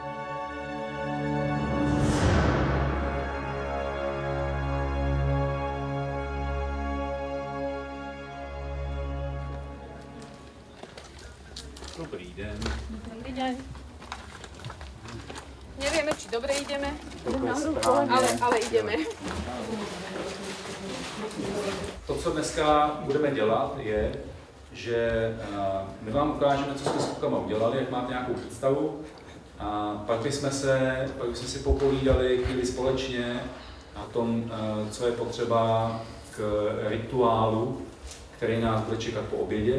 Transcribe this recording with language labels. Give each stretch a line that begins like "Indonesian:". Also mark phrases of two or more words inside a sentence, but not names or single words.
Slovak: Dobrý deň. Dobrý deň. Nevieme, či dobre ideme, ale ideme.
Czech: To, co dneska budeme dělat, je, že my vám ukážeme, co jsme s klukama udělali, jak máte nějakou představu. A pak bychom si popovídali chvíli společně o tom, co je potřeba k rituálu, který nás bude čekat po obědě.